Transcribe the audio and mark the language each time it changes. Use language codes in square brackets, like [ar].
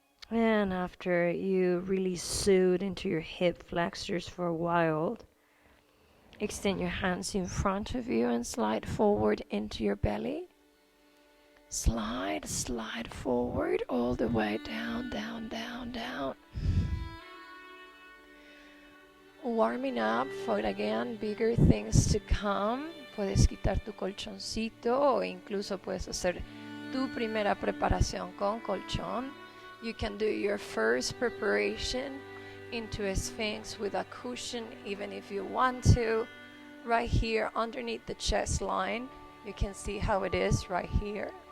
[en] And after you really soothe into your hip flexors for a while, extend your hands in front of you and slide forward into your belly. Slide forward all the way down, down, down, down. Warming up for, again, bigger things to come. [es] Puedes quitar tu colchoncito o incluso puedes hacer tu primera preparación con colchón. [en] You can do your first preparation into a Sphinx with a cushion, even if you want to. Right here underneath the chest line, you can see how it is right here.